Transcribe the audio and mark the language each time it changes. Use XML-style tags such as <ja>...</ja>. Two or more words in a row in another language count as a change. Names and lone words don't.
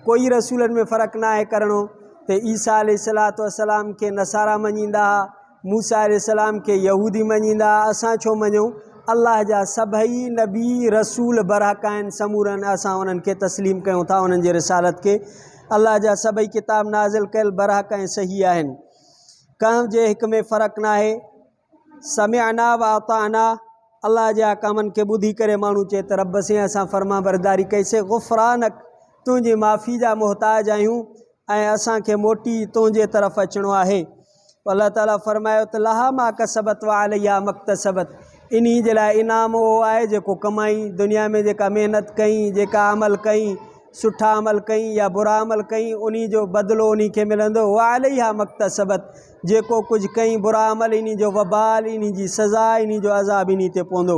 <sd>कोई रसूलनि में फ़र्क़ु न आहे करिणो त ईसा अलैहिस्सलातु वस्सलाम खे नसारा मञींदा हुआ, मूसा अलैहिस्सलाम खे यहूदी मञींदा हुआ। असां छो मञूं? अल्लाह जा सभई नबी रसूल बरहक आहिनि, समूरनि असां उन्हनि खे तस्लीम कयूं था, उन्हनि जे रिसालत खे। अल्लाह जा सभई किताब नाज़िल कयल बरहक ऐं सही आहिनि। कंहिं जे हिक में फ़र्क़ु न आहे।</sd> <ar>سمعنا وأطعنا,</ar> <sd>अल्लाह जे अहकामनि खे ॿुधी करे माण्हू चए त रब से असां फर्मा बरदारी कईसीं। गुफ़रानक, तुंहिंजी माफ़ी जा मोहताज आहियूं ऐं असांखे मोटी तुंहिंजे तरफ़ अचिणो आहे। अल्लाह ताला फरमायो त</sd> <ar>لها ما كسبت وعليها ما اكتسبت,</ar> <sd>इन जे लाइ इनाम उहो आहे जेको कमाई, दुनिया में जेका महिनत कई, जेका अमल कई, सुठा अमल कई या बुरा अमल कई, उन जो बदिलो उन खे मिलंदो।</sd> <ar>وعليها ما اكتسبت,</ar> <sd>जेको कुझु कई बुरा अमल, इन जो वबाल, इन जी सज़ा, इन जो अज़ाब इन ते पवंदो।</sd>